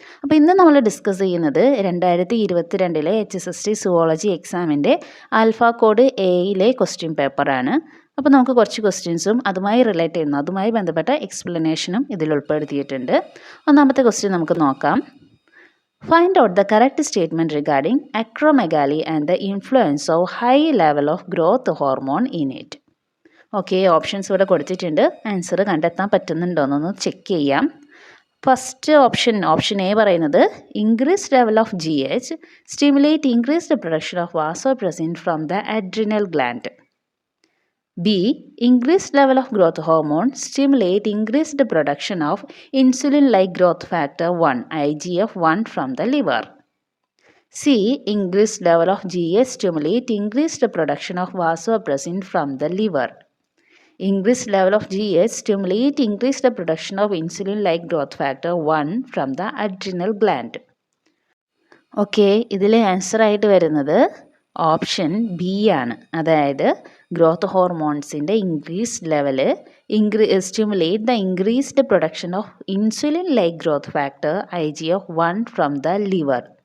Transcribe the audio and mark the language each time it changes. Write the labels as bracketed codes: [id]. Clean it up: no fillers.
[ml] അപ്പോൾ ഇന്ന് നമ്മൾ ഡിസ്കസ് ചെയ്യുന്നത് 2022 HSST സുവോളജി എക്സാമിൻ്റെ ആൽഫ കോഡ് എയിലെ ക്വസ്റ്റ്യൻ പേപ്പറാണ്. അപ്പോൾ നമുക്ക് കുറച്ച് ക്വസ്റ്റ്യൻസും അതുമായി റിലേറ്റ് ചെയ്യുന്നു, അതുമായി ബന്ധപ്പെട്ട എക്സ്പ്ലനേഷനും ഇതിൽ ഉൾപ്പെടുത്തിയിട്ടുണ്ട്. ഒന്നാമത്തെ ക്വസ്റ്റ്യൻ നമുക്ക് നോക്കാം. [en] Find out the correct statement regarding acromegaly and the influence of high level of growth hormone in it. [ml] Okay, options ഇവിടെ കൊടുത്തിട്ടുണ്ട്. ആൻസർ കണ്ടെത്താൻ പറ്റുന്നുണ്ടോയെന്നൊന്ന് ചെക്ക് ചെയ്യാം. [en] first option A [ml] പറയുന്നത് [en] Increased level of GH stimulate increased production of vasopressin from the adrenal gland. B. Increased level of growth hormone stimulate increased production of insulin-like growth factor 1 IGF-1 from the liver. C. Increased level of GH stimulate increased production of vasopressin from the liver. Increased level of GH stimulate increased production of insulin-like growth factor 1 from the adrenal gland. [ml] Okay, ഇതിലെ answer ആയിട്ട് വരുന്നത് option B ആണ്. അതായത് growth ഹോർമോൺസിൻ്റെ increased level stimulate the increased production of insulin like growth factor IGF-1 from the liver.